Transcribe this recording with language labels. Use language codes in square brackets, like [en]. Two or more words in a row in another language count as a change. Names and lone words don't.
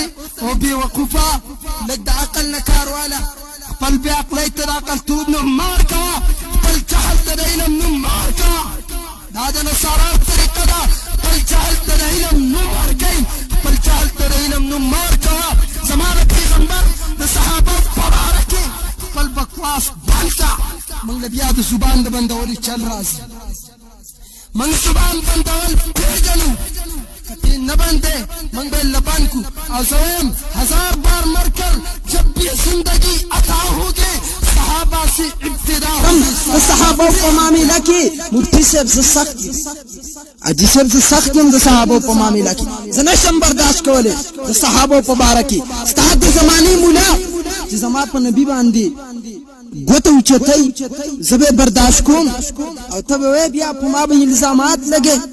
[ps] او بې وقوفه لږ د عقل نه کار واله خپل بې عقلۍ ته د عقل توب نه مار کوه خپل جهل ته د علم نوم مار کوه دا د نصارا طریقه ده خپل جهل ته د علم نوم ورکوي خپل جهل ته د علم نوم مار کوه زما د پیغمبر د صحابو په باره کې خپل بکواس بند کا موږ له بیا د زبان د بندولو چل راځي موږ زبان بندول پېژنو که ته نه بندې موږ به یې لبند کړو او زه وایم [ur] 1000 بار مر کر جب بھی زندگی عطا ہوگی صحابہ سے ابتدا [ps] د صحابو په معامله کې مفتي صاحب زه سخت یم حاجي صاحب زه سخت یم د صحابو په معامله کې زه نشم برداشت کولی د صحابو په باره کې ستا د زمانې مولا چې زما په نبي باندې ګوته اوچتئ زه به برداشت کوم او ته به وایې بیا په ما به الزامات لګې